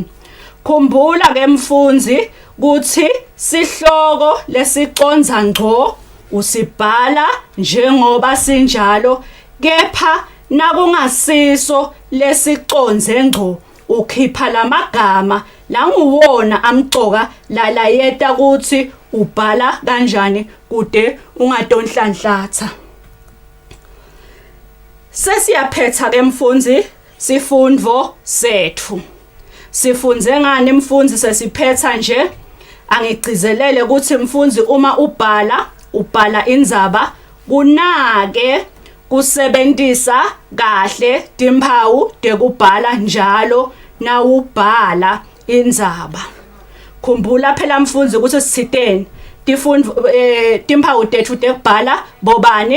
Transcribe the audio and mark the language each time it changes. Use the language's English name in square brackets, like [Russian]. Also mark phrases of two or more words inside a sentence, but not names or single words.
[Swati] Khumbula ke mfundzi ukuthi sihloko lesiconza ngqo usibhala njengoba sinjalo kepha nakungasiso lesiconze ngqo ukhipha lamagama languwona amcoka lalayeta ukuthi ubhala kanjani kude ungadonhlanhlatha. Sesiyaphetha ke mfundzi sifundvo sethu. Sifunze ngani mfundzi sesiphetha nje? Angigcizelele ukuthi mfundzi uma ubhala indzaba kunake kusebenzisa kahle timphawu tekubhala njalo nawubhala indzaba. Khumbula phela mfundzi ukuthi sithini timphawu tethu tekubhala bobani?